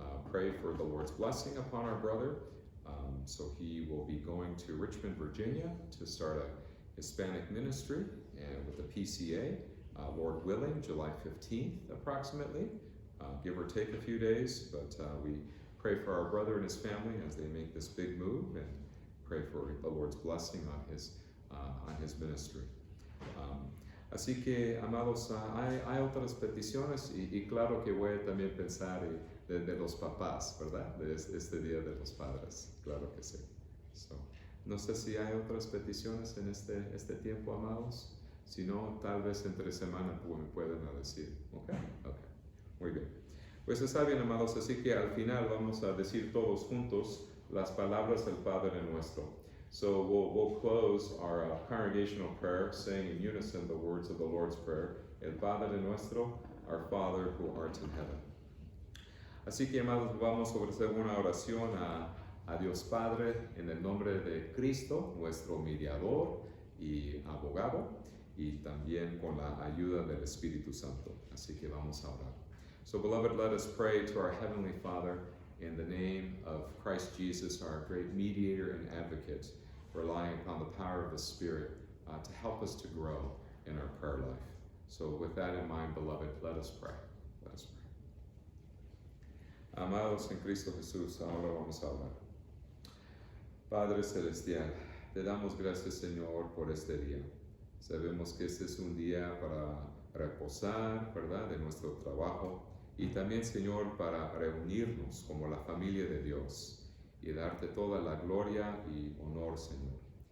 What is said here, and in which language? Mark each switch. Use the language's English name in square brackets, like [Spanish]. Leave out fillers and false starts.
[English] Pray for the Lord's blessing upon our brother. So he will be going to Richmond, Virginia to start a Hispanic ministry with the PCA, Lord willing, July 15th approximately. Give or take a few days, but we pray for our brother and his family as they make this big move, and pray for the Lord's blessing on his ministry. [Spanish] Así que, amados, hay otras peticiones, y claro que voy a también pensar de los papás, ¿verdad? De este Día de los Padres, claro que sí. So, no sé si hay otras peticiones en este tiempo, amados. Si no, tal vez entre semana me pueden decir. Okay. Muy bien. Pues está bien, amados, así que al final vamos a decir todos juntos las palabras del Padre Nuestro. [English] So we'll close our congregational prayer saying in unison the words of the Lord's Prayer, El Padre Nuestro, our Father who art in heaven. [Spanish] Así que, amados, vamos a ofrecer una oración a Dios Padre en el nombre de Cristo, nuestro mediador, y abogado, y también con la ayuda del Espíritu Santo. Así que vamos a orar. [English] So, beloved, let us pray to our Heavenly Father in the name of Christ Jesus, our great mediator and advocate, relying upon the power of the Spirit to help us to grow in our prayer life. So with that in mind, beloved, let us pray. Let us pray. [Spanish] Amados en Cristo Jesús, ahora vamos a orar. Padre Celestial, te damos gracias, Señor, por este día. Sabemos que este es un día para reposar, ¿verdad?, de nuestro trabajo, y también, Señor, para reunirnos como la familia de Dios y darte toda la gloria y honor, Señor.